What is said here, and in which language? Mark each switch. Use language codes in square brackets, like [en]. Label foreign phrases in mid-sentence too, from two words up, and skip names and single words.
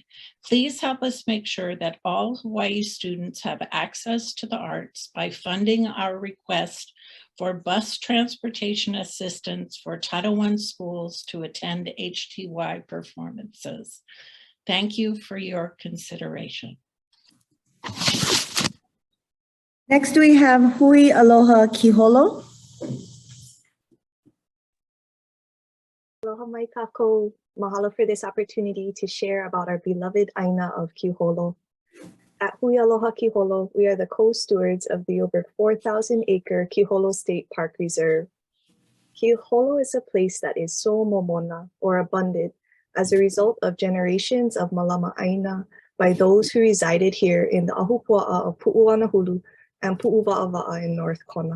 [en] Please help us make sure that all Hawaii students have access to the arts by funding our request for bus transportation assistance for Title I schools to attend HTY performances. Thank you for your consideration. Next, we have Hui Aloha Kiholo. [haw] Aloha mai kākou. [en] Mahalo for this opportunity to share about our beloved Aina of Kiholo. At Hui Aloha Kiholo, we are the co-stewards of the over 4,000-acre Kiholo State Park Reserve. Kiholo is a place that is so momona, or abundant, as a result of generations of [haw] malama Aina [en] by those who resided here in the ahupua'a of Pu'uanahulu and Pu'uva'ava'a in North Kona.